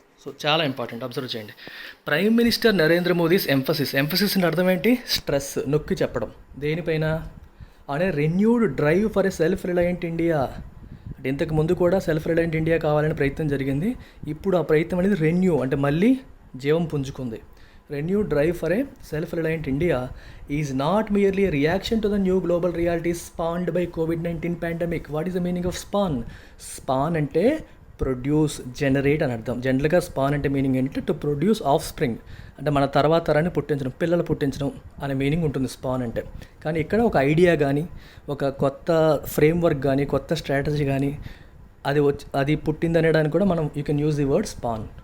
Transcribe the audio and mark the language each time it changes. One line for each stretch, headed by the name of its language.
Telugu: So చాలా important, observe చేయండి. Prime minister Narendra Modi's emphasis అంటే అర్థం ఏంటి?
English: stress,
Telugu: నొక్కి చెప్పడం. దేనిపైన?
English: On a renewed drive for a self reliant India.
Telugu: అంటే ఇంతకు ముందు కూడా
English: self reliant India
Telugu: కావాలని ప్రయత్నం జరిగింది. ఇప్పుడు ఆ ప్రయత్నం అనేది రెన్యూ అంటే మళ్ళీ జీవం పుంజుకుంది.
English: Renewed drive for a self-reliant India is not merely a reaction to the new global realities spawned by COVID-19 pandemic. What is the meaning of spawn?
Telugu: Spawn అంటే ప్రొడ్యూస్, జనరేట్ అని అర్థం. జనరల్గా స్పాన్ అంటే meaning ఏంటంటే
English: to produce offspring,
Telugu: అంటే మన తర్వాత తరాన్ని పుట్టించడం, పిల్లలు పుట్టించడం అనే మీనింగ్ ఉంటుంది స్పాన్ అంటే. కానీ ఇక్కడ ఒక ఐడియా కానీ, ఒక కొత్త ఫ్రేమ్వర్క్ కానీ, కొత్త స్ట్రాటజీ కానీ అది పుట్టిందనడానికి కూడా మనం
English: You can use the word spawn.